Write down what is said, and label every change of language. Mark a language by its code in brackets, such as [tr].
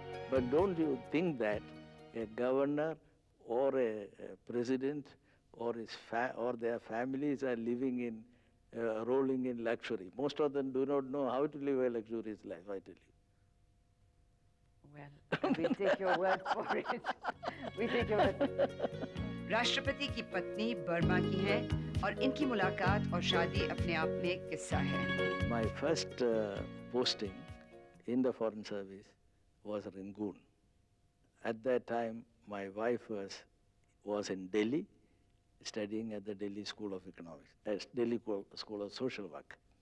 [en] But don't you think that a governor or a president or their families are living in, rolling in luxury? Most of them do not know how to live a luxurious life, I tell you. Well, we take your word for it. We take your word. [hi] राष्ट्रपति की पत्नी Burma की है और इनकी मुलाकात और शादी अपने आप में एक किस्सा है. [en] My first posting in the Foreign Service was Rangoon. At that time, my wife was in Delhi, studying at the Delhi School of Economics, Delhi School of Social Work.